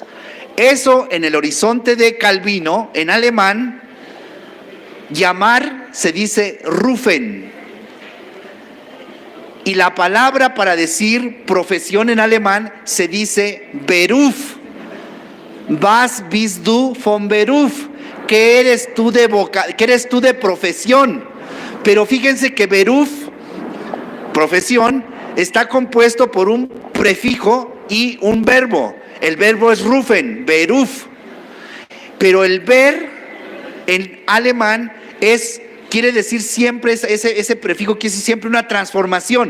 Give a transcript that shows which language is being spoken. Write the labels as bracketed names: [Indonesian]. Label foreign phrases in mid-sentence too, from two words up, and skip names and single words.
[Spanish] Eso en el horizonte de Calvino, en alemán, llamar se dice rufen. Y la palabra para decir profesión en alemán se dice Beruf. [German] Was bist du von Beruf? [Spanish] ¿Qué eres tú de profesión? Pero fíjense que Beruf, profesión, está compuesto por un prefijo y un verbo. El verbo es [German] rufen, Beruf. [Spanish] Pero el ver en alemán quiere decir siempre, ese prefijo quiere decir siempre una transformación.